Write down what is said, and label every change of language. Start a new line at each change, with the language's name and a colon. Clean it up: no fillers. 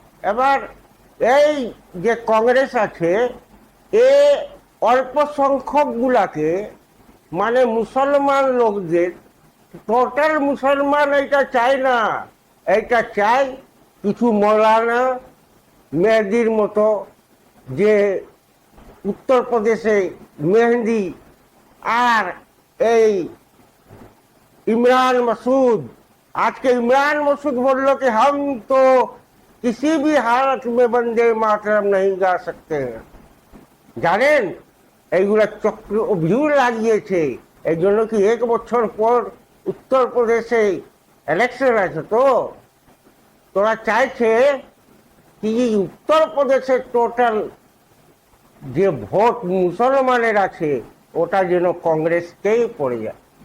Bangla: এবার এই যে কংগ্রেস আছে, এ অল্প সংখ্যক গুলাকে, মানে মুসলমান লোকদের, টোটাল মুসলমান এটা চায় না। এটা চায় কিছু মৌলানা মেহেদির মতো, যে উত্তরপ্রদেশে মেহেদি, আর এই इमरान मसूद।
Hindi: आज के इमरान मसूद बोल लो कि हम तो किसी भी हालत में वंदे मातरम नहीं गा सकते हैं।
Bangla: জানেন এইগুলা চক্রভিউহ লাগিয়েছে। এই জন্য কি 1 বছর পর উত্তরপ্রদেশে ইলেকশন আছে, তো তোরা চাইছে কি উত্তরপ্রদেশের টোটাল যে ভোট মুসলমানের আছে ওটা যেন কংগ্রেসকেই পড়ে যায়।